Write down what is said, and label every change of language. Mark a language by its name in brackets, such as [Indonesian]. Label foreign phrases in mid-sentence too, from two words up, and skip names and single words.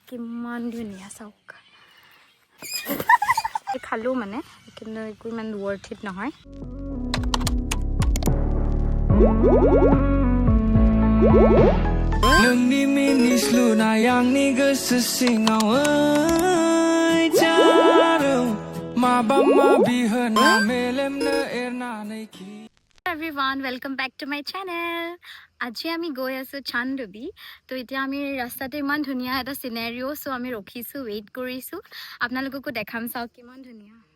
[Assamese] কিমান ধুনীয়া চাওক খালো মানে কিন্তু একো ইমান [English] worth it [Assamese] নহয় [Bodo] नोंनि मिनिस्लु नायांनि गोसो सिङाव जारौ माबा माबि होना मेलेमनो एरनानै [English] everyone welcome back to my channel [Assamese] আজি আমি গৈ আছো চান্দবি তো এতিয়া আমি ৰাস্তাতে ইমান ধুনীয়া এটা সিনাৰিও সো আমি ৰখিছো ওয়েট কৰিছো আপোনালোককো দেখাম চাওক কিমান ধুনীয়া